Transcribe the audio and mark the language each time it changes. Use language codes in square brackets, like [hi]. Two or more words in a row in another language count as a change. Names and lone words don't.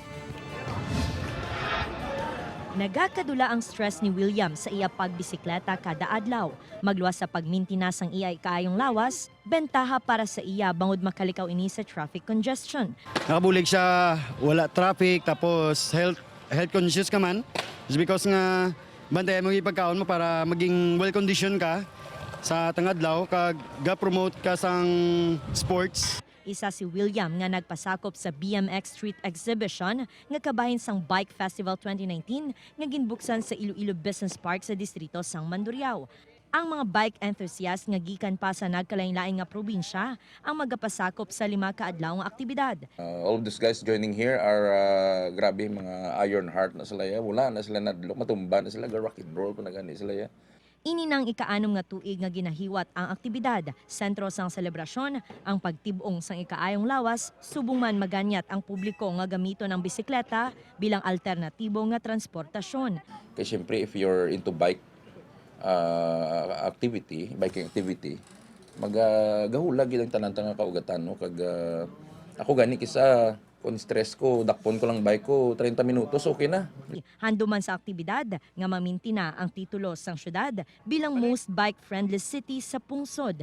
[hil] Nagakadula ang stress ni William sa iya pagbisikleta kada adlaw. Magluwas sa pagmintinas ang iya kaayong lawas, bentaha para sa iya bangod makalikaw ini sa [en] traffic congestion. [hil] Nakabulig siya, wala traffic, tapos [en] health conscious [hil] ka man. [en] Just because [hil] nga bantayan mo yung pagkaon mo para maging [en] well conditioned [hil] ka sa tangadlaw, kag ga-promote ka sang sports. Isa si William nga nagpasakop sa BMX Street Exhibition nga kabahin sang Bike Festival 2019 nga ginbuksan sa Iloilo Business Park sa distrito sang Mandurriao. Ang mga [en] bike enthusiast [hil] nga gikan pa sa nagkalain-laing nga probinsya ang magapasakop sa 5 kaadlaw nga aktibidad. [en] All of these guys joining here are [hil] grabe mga [en] iron heart [hil] na sila ya. Wala na sila nadlok, matumba na sila, [en] rock and roll [hil] pa na gani sila ya. Ini nang ikaanom nga tuig nga ginahiwat ang aktibidad. Sentro sang selebrasyon ang pagtibong sang ikaayong lawas, subong man maganyat ang publiko nga gamito ng bisikleta bilang alternatibo nga transportasyon. [tl] Kasi syempre [en] if you're into bike biking activity, [hil] magahulag gid ang tanan-tanan kaugatan no kag ako gani kisa kung stress ko, dakpon ko lang bike ko 30 minutos okay na. Handuman sa aktibidad nga mamintina ang titulo sang syudad bilang [en] most bike-friendly city [hil] sa pungsod.